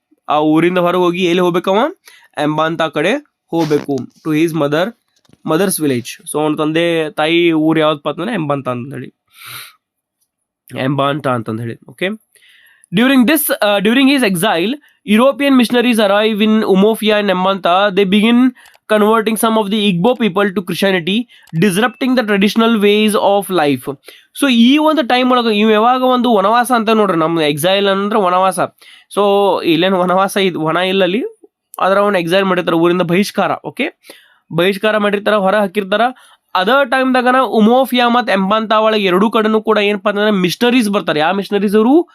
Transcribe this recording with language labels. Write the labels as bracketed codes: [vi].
[kn] ಆ ಊರಿಂದ ಹೊರಗೆ ಹೋಗಿ ಎಲ್ಲಿ ಹೋಗ್ಬೇಕವ, ಎಂಬಾಂತ ಕಡೆ ಹೋಗ್ಬೇಕು, [en] To his mother's village. [kn] So ಅವನ ತಂದೆ ತಾಯಿ ಊರು ಯಾವ್ದಪ್ಪ ಅಂತಂದ್ರೆ ಎಂಬಾಂತ ಅಂತ ಹೇಳಿ, ಎಂಬಾಂತ ಅಂತಂದು ಹೇಳಿ. [en] Okay, during his exile, European missionaries arrive in Umofia and Embanta. They begin converting some of the Igbo people to Christianity, disrupting the traditional ways of life. [kn] So ಈ ಒಂದು ಟೈಮ್ ಒಳಗೆ ಇವು ಯಾವಾಗ ಒಂದು ವನವಾಸ ಅಂತ ನೋಡ್ರಿ, ನಮ್ಮ ಎಕ್ಸೈಲ್ ಅಂದ್ರೆ ವನವಾಸ. ಸೊ ಇಲ್ಲೇನು ವನವಾಸ ವನ ಇಲ್ಲಲ್ಲಿ, ಅದರ ಒಂದು ಎಕ್ಸೈಲ್ ಮಾಡಿರ್ತಾರೆ, ಊರಿಂದ ಬಹಿಷ್ಕಾರ. ಓಕೆ, ಬಹಿಷ್ಕಾರ ಮಾಡಿರ್ತಾರ, ಹೊರ ಹಾಕಿರ್ತಾರ. ಅದರ್ ಟೈಮ್ದಾಗನ ಉಮೋಫಿಯಾ ಮತ್ತು ಎಂಬಂತ ಒಳಗೆ ಎರಡೂ ಕಡೆನೂ ಕೂಡ ಏನಪ್ಪ ಅಂತಂದ್ರೆ ಮಿಷನರೀಸ್ ಬರ್ತಾರೆ. ಯಾವ ಮಿಷನರೀಸ್ ಅವರು?